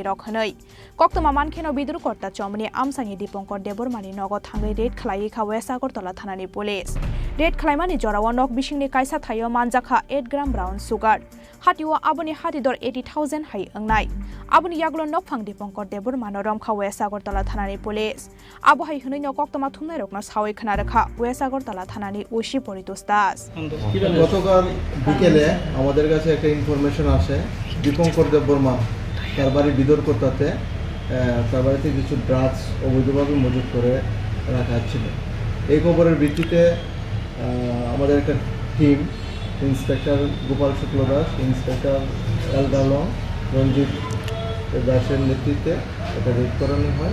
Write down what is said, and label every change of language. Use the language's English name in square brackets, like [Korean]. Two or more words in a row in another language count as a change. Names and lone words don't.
[Kok Borok] रखनै कक्तमा मानखेनो बिदुरकर्ता चमनि आमसानि दीपंकर देबबर्मानि नगो थांगै रेड खलायिखा वेस्ट आगरतला थानानि पुलिस रेड खलायमानि जरावा नक बिसिंनि काइसा थायो मानजाखा 8 ग्राम [English] brown sugar [Kok Borok] हाटिवा आबोनि हाटि दर 80,000 हाइ अंगनाय आबोनि यागलो नकफां दीपंकर देबबर्मानो रामखा वेस्ट आगरतला थानानि पुलिस आबो हाइ हनै न कक्तमा थुमनाय रकनो सावै खनारेखा वेस्ट आगरतला थानानि ओसि परितोष दास [Bangla] গতকাল বিকেলে আমাদের কাছে একটা ইনফরমেশন আসে দীপঙ্কর দেববর্মা তার বাড়ি বিদরকর্তাতে তার বাড়িতে কিছু ড্রাগস অবৈধভাবে মজুত করে রাখা ছিল। এই খবরের ভিত্তিতে আমাদের একটা টিম ইন্সপেক্টর গোপাল শুক্ল দাস, ইন্সপেক্টর এল গালং, রঞ্জিত দাসের নেতৃত্বে এটা রেড করানো হয়।